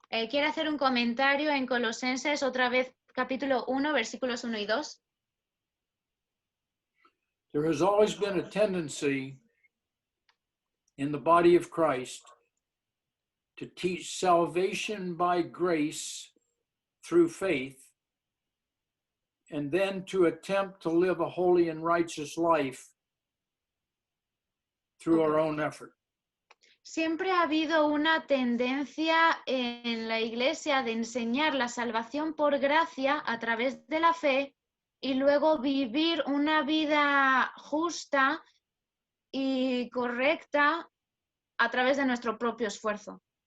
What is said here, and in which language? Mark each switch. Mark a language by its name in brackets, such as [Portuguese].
[Spanish] Quiero hacer un comentario en Colosenses, otra vez, capítulo 1, versículos 1 y 2. [English] There has always been a tendency in the body of Christ to teach salvation by grace through faith, and then to attempt to live a holy and righteous life through our own effort. [Spanish] Siempre ha habido una tendencia en la iglesia de enseñar la salvación por gracia a través de la fe y luego vivir una vida justa y correcta a través de nuestro propio esfuerzo.